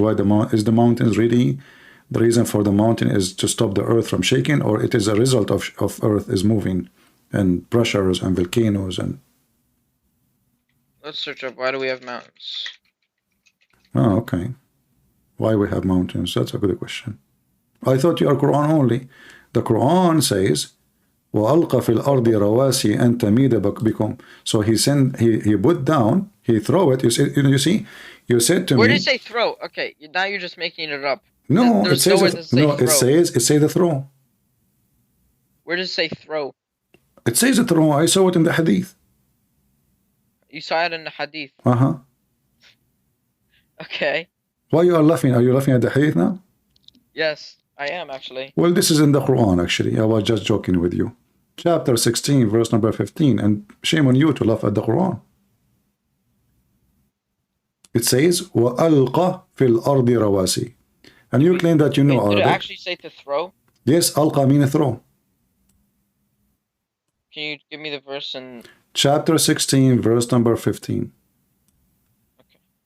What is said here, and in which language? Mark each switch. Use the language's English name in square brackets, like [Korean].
[English] Why is the mountains really the reason for the mountain is to stop the earth from shaking, or it is a result of earth is moving? And pressures and volcanoes and... Let's search up, why do we have mountains? Oh, okay. Why we have mountains? That's a good question. I thought you are Quran only. The Quran says, [Arabic] وَأَلْقَ فِي الْأَرْضِ رَوَاسِي أَن تَمِيدَ بِكُمْ. [English] So he put down, he throw it. You see, you said to me... Where did it say throw? Okay, now you're just making it up. No, it says the throw. Where does it say throw? It says it wrong. I saw it in the hadith. You saw it in the hadith? Uh-huh. Okay. Why you are laughing? Are you laughing at the hadith now? Yes. I am actually. Well, this is in the Quran, actually. I was just joking with you. Chapter 16, verse number 15. And shame on you to laugh at the Quran. It says, [Arabic] وَأَلْقَ فِي الْأَرْضِ رَوَاسِي. [English] And you claim that you know Did Arabic. it actually say to throw? Yes, alqa means throw. Can you give me the verse and... Chapter 16, verse number 15. Okay.